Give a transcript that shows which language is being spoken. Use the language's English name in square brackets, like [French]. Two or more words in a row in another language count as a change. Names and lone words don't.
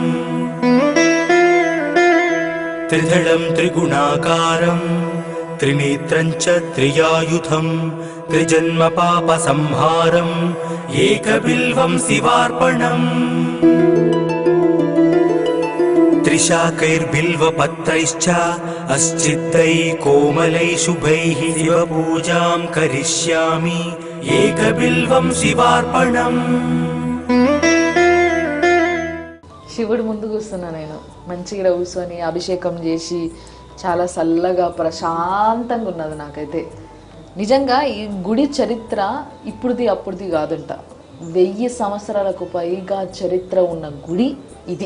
[Sanskrit] त्रिदलं त्रिगुणाकारम् त्रिनेत्रं च त्रियायुधं त्रिजन्म पाप संहारम् एकबिल्वं शिवार्पणम् त्रिशाकैर्बिल्वपत्रैश्च अस्चित्तै कोमलै शुभैः शिवपूजां करिष्यामि एकबिल्वं शिवार्पणम् [Telugu] శివుడు ముందు కూర్చున్నా నేను మంచిగా కూర్చొని అభిషేకం చేసి చాలా చల్లగా ప్రశాంతంగా ఉన్నది నాకైతే. నిజంగా ఈ గుడి చరిత్ర ఇప్పుడుది అప్పుడుది కాదంట, 1000 సంవత్సరాలకు పైగా చరిత్ర ఉన్న గుడి ఇది.